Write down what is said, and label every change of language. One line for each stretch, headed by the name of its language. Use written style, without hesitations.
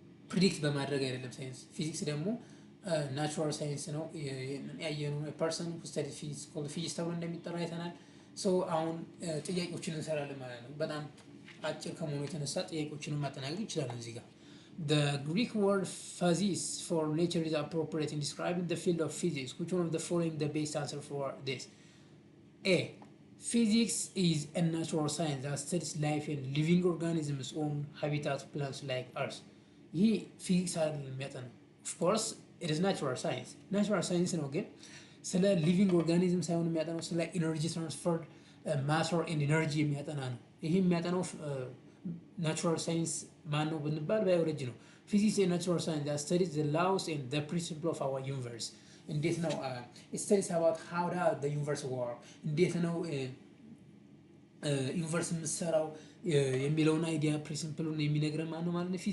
Amharic: ፕሪዲክት በማድረግ አይደለም ሳይንስ። ፊዚክስ ደግሞ ናቹራል ሳይንስ ነው። ያየነው ፐርሰን
English: who studied physics called physicist
Amharic: ተብሎ እንደሚጠራ አይተናል። ሶ አሁን ጥያቄዎችን እንሰራለን ማለት ነው። በጣም አጭር ከመሆኑ የተነሳ ጥያቄዎችንም ማጠናቀቅ ይችላል እዚህ ጋር
English: The Greek word physis for nature is appropriate in describing the field of physics. Which one of the following the best answer for this? A. Physics is a natural science that studies life and living organisms on habitat plants like Earth.
Amharic: ይህ ፊዚክስ አይደለም የሚያጠናው።
English: ኦፍኮርስ ኢት ኢዝ ናቹራል ሳይንስ
Amharic: ናቹራል ሳይንስ ነው፣ ግን ስለ ሊቪንግ ኦርጋኒዝም ሳይሆን የሚያጠናው ስለ ኢነርጂ ትራንስፈር ማተር ኤንድ ኢነርጂ የሚያጠና ነው። ይህ የሚያጠናው ናቹራል ሳይንስ ማን ነው ብንባል ባዮሎጂ ነው። ፊዚክስ ናቹራል ሳይንስ
English: that studies the laws and the principle of our universe።
Amharic: እንዴት ነው
English: it studies about how the universe work፣
Amharic: እንዴት ነው ዩኒቨርስ የምትሰራው የሚለውን አይዲያ ፕሪንሲፕሉን የሚነግረን ማን ነው ማለት ነው?